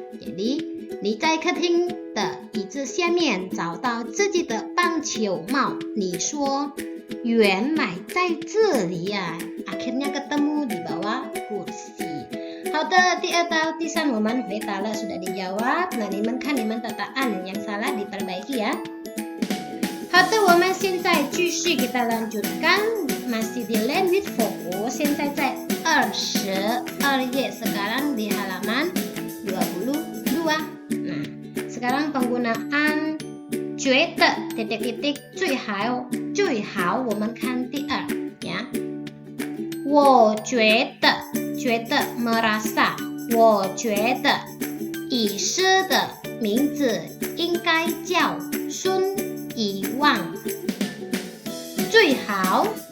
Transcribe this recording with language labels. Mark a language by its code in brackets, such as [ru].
[zh] Jadi 你在客厅的椅子下面找到自己的棒球帽，你说原来在这里呀. [id] Akhirnya ketemu di bawah kursi. [zh] 好的，第二道第三我们回答了 [id] sudah dijawab. Nah, [zh] 你们看你们的答案 [id] yang salah diperbaiki ya. [zh] 好的，我们现在继续 [id] kita lanjutkan masih di language focus. [zh] 现在在22 页 [id] sekarang di halaman 22. Nah, sekarang penggunaan 觉得 titik-titik [zh] 最好我们看第二 [id] ya. [zh] 我觉得 merasa. 我觉得乙诗的名字应该叫孙以望。最好